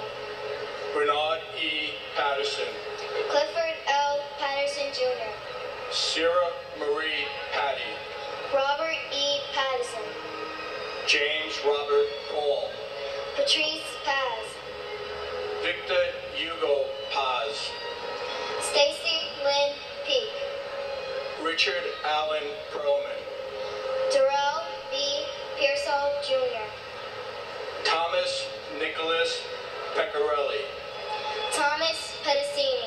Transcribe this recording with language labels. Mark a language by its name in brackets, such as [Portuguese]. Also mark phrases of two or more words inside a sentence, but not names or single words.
[English] Bernard E. Patterson. Clifford L. Patterson Jr. Sarah Marie Patty. Robert E. Pattison. James Robert Paul. Patrice Paz. Victor Hugo Paz. Stacy Lynn Peak. Richard Allen Perlman. Darrell B. Pearsall Jr. Thomas Nicholas Pecorelli. Thomas Pedicini.